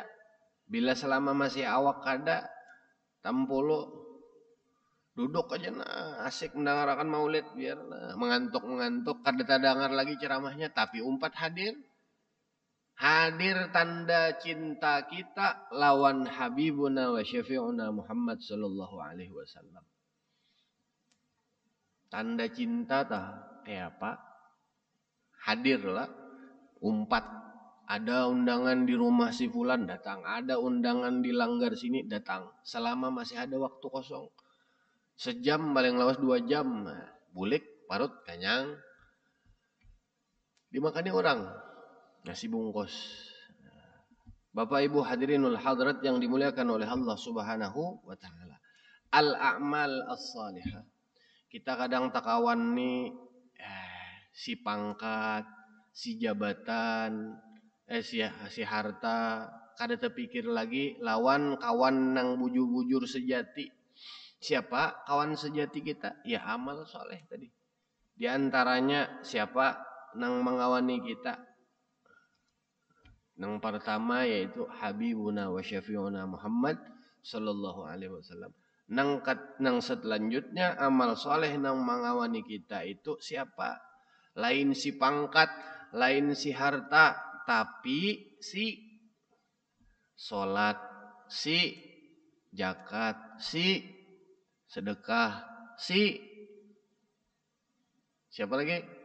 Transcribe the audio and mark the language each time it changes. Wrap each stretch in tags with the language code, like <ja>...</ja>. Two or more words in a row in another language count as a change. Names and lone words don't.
<bjn>Bila selama masih awak kada tampolo duduk aja nah asik mendengarkan Maulid biar nah, mengantuk kada dengar lagi ceramahnya tapi umpat hadir tanda cinta kita lawan</bjn> <ar>حبيبنا وشفيعنا محمد صلى الله عليه وسلم.</ar> <bjn>Tanda cinta tah kayak apa? Hadirlah umpat. Ada undangan di rumah si fulan datang, ada undangan di langgar sini datang. Selama masih ada waktu kosong. Sejam paling lawas 2 jam. Bulik, parut, kanyang. Dimakani orang. Nasi bungkus. Bapak Ibu</bjn> <ar>الحاضرين الحاضرات</ar> <bjn>yang dimuliakan oleh Allah</bjn> <ar>سبحانه وتعالى. الأعمال الصالحة.</ar> <bjn>Kita kadang takawan nih si pangkat, si jabatan, si harta, kada terpikir lagi lawan kawan nang bujur-bujur sejati. Siapa kawan sejati kita? Ya amal soleh tadi. Di antaranya siapa nang mengawani kita? Nang pertama yaitu</bjn> <ar>حبيبنا وشفيعنا محمد صلى الله عليه وسلم.</ar> <bjn>Nang selanjutnya amal soleh nang mengawani kita itu siapa? Lain si pangkat, lain si harta, tapi si solat, si zakat, si sedekah, si siapa lagi?</bjn>